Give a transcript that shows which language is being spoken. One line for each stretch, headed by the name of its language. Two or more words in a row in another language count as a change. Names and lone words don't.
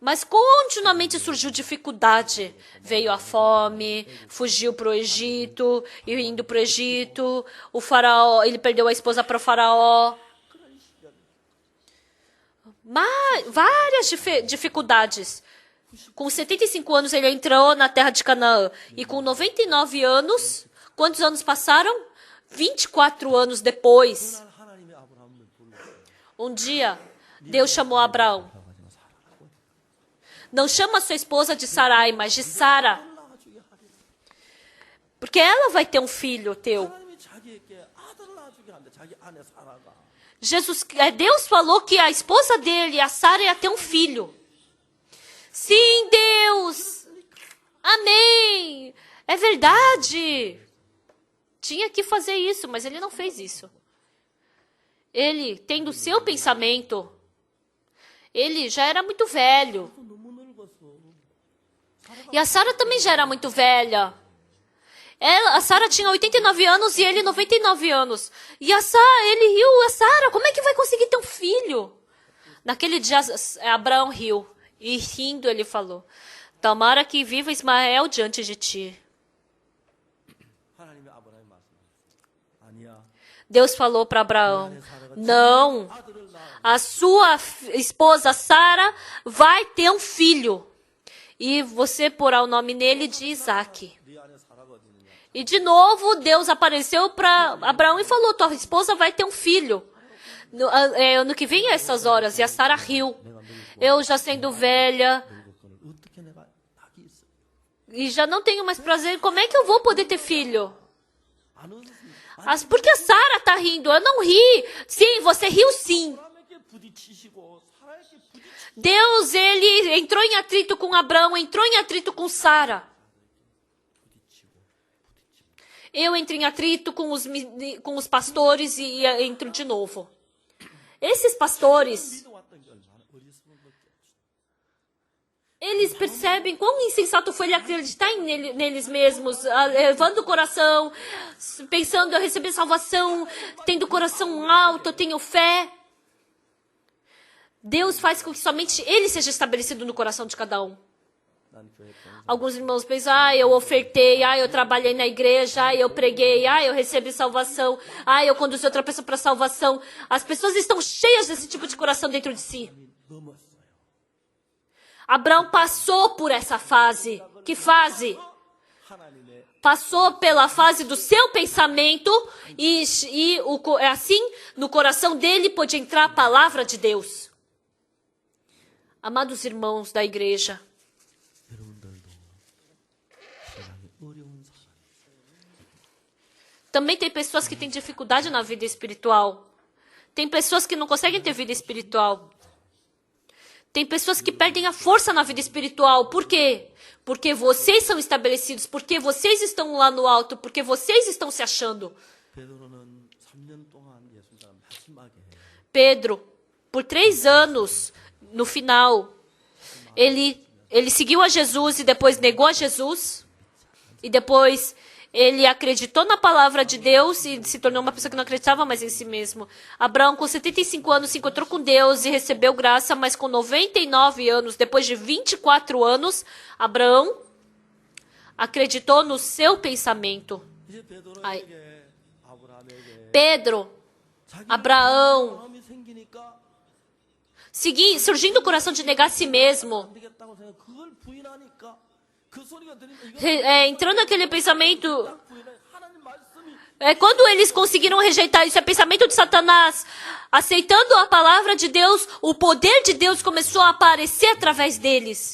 Portuguese: Mas continuamente surgiu dificuldade. Veio a fome, fugiu para o Egito, e indo para o Egito, o faraó, ele perdeu a esposa para o faraó. Várias dificuldades. Com 75 anos ele entrou na terra de Canaã. E com 99 anos, quantos anos passaram? 24 anos depois.
Korean: 그날 하나님이 아브라함을 불렀어요.
Portuguese: Um dia, Deus chamou Abraão.
Korean: 가지고 살아라고.
Portuguese: Não chama sua esposa de Sarai, mas de Sara.
Korean: 낳아주게 하겠어.
Portuguese: Porque ela vai ter um filho teu.
Korean: 하나님이 자기에게 아들을 낳아주게 한대. 자기 아내 사라가.
Portuguese: Deus falou que a esposa dele, a Sara, ia ter um filho. Sim, Deus. Amém. É verdade. Tinha que fazer isso, mas ele não fez isso. Ele, tendo o seu pensamento, ele já era muito velho.
Korean: 너무 늙었어.
Portuguese: E a Sara também já era muito velha. A Sara tinha 89 anos e ele 99 anos. E ele riu. A Sara, como é que vai conseguir ter um filho? Naquele dia, Abraão riu. E rindo, ele falou: tomara que viva Ismael diante de ti.
Korean: 하나님이 아브라함이 말씀하셨어요. 아니야.
Portuguese: Deus falou para Abraão: não,
Korean: 아들을 낳아.
Portuguese: a sua esposa Sara vai ter um filho. E você porá o nome nele de Isaac.
Korean: 네 아내 사라가 어디 있느냐?
Portuguese: E de novo, Deus apareceu para Abraão e falou: tua esposa vai ter um filho. No que vem a essas horas. E a Sara riu. Eu já sendo velha
Korean: 늙었거늘 어떻게 내가 낙이 있어?
Portuguese: e já não tenho mais prazer, como é que eu vou poder ter filho?
Korean: 안 웃었습니다.
Portuguese: Por que a Sara está rindo? Eu não ri. Sim, você riu sim.
Korean: 아브라함에게 부딪히시고 사라에게 부딪히시고
Portuguese: Deus, ele entrou em atrito com Abraão, entrou em atrito com Sara. Eu entro em atrito com os pastores e entro de novo. Esses pastores,
Korean: 믿어왔던 게 얼마나 어리석은 것이었죠.
Portuguese: eles percebem quão insensato foi ele acreditar neles mesmos, levando o coração, pensando eu receber salvação, tendo o coração alto, eu tenho fé. Deus faz com que somente ele seja estabelecido no coração de cada um.
Korean: 난 교회 봉사
Portuguese: Alguns irmãos pensam, eu ofertei, eu trabalhei na igreja, eu preguei, eu recebi salvação, eu conduzi outra pessoa para salvação. As pessoas estão cheias desse tipo de coração dentro de si.
Korean: 넘었어요.
Portuguese: Abraão passou por essa fase. Que fase?
Korean: 하나님의
Portuguese: Passou pela fase do seu pensamento e assim, no coração dele pôde entrar a palavra de Deus. Amados irmãos da igreja,
Korean: 여러분들도 세상에 어려운 사람.
Portuguese: também tem pessoas que têm dificuldade na vida espiritual. Tem pessoas que não conseguem ter vida espiritual. Tem pessoas que perdem a força na vida espiritual. Por quê? Porque vocês são estabelecidos, porque vocês estão lá no alto, porque vocês estão se achando.
Korean: 베드로는 3년 동안 예수님과 마지막에
Portuguese: Pedro, por 3 anos, no final, ele seguiu a Jesus e depois negou a Jesus. E depois ele acreditou na palavra de Deus e se tornou uma pessoa que não acreditava mais em si mesmo. Abraão, com 75 anos, se encontrou com Deus e recebeu graça, mas com 99 anos, depois de 24 anos, Abraão acreditou no seu pensamento.
Korean: 이제 베드로에게 아브라함에게
Portuguese: Pedro, Abraão,
Korean: 마음이 생기니까
Portuguese: surgindo o coração de negar a si mesmo,
Korean: 안 되겠다고 생각 그걸 부인하니까 그 소리가 들리면 이거
Portuguese: entrando naquele pensamento.
Korean: 딱 부인해 하나님 말씀이
Portuguese: Quando eles conseguiram rejeitar isso, é pensamento de Satanás. Aceitando a palavra de Deus, o poder de Deus começou a aparecer através deles.